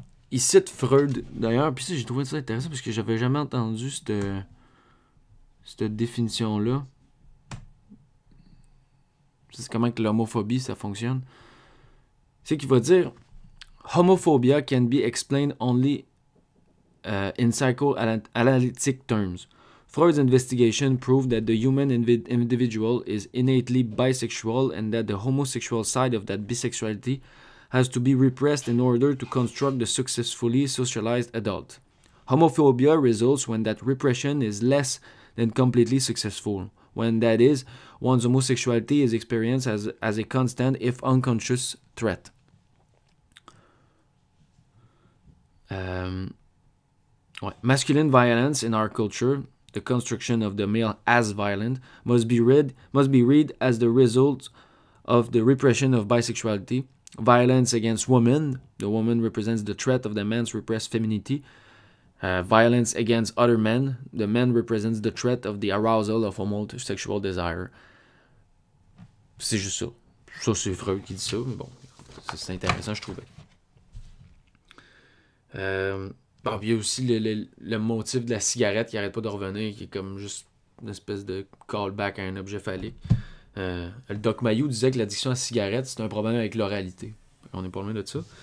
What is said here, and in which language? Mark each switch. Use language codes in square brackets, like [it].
[fr] Il cite Freud, d'ailleurs, puis ça, j'ai trouvé ça intéressant parce que j'avais jamais entendu cette définition-là. C'est comment que l'homophobie, ça fonctionne. C'est qu'il va dire « [en] Homophobia can be explained only in psychoanalytic terms. Freud's investigation proved that the human individual is innately bisexual and that the homosexual side of that bisexuality has to be repressed in order to construct the successfully socialized adult. Homophobia results when that repression is less than completely successful, when that is, one's homosexuality is experienced as a constant, if unconscious, threat. Masculine violence in our culture, the construction of the male as violent, must be read as the result of the repression of bisexuality. Violence against women, the woman represents the threat of the man's repressed femininity. Violence against other men, the man represents the threat of the arousal of homosexual desire. [fr] C'est juste ça. Ça, c'est Freud qui dit ça, mais bon, c'est intéressant, je trouvais. Bon, il y a aussi le motif de la cigarette qui arrête pas de revenir, qui est comme juste une espèce de callback à un objet phallique. Le Doc Mayou disait que l'addiction à la cigarette, c'est un problème avec l'oralité. On n'est pas loin de ça.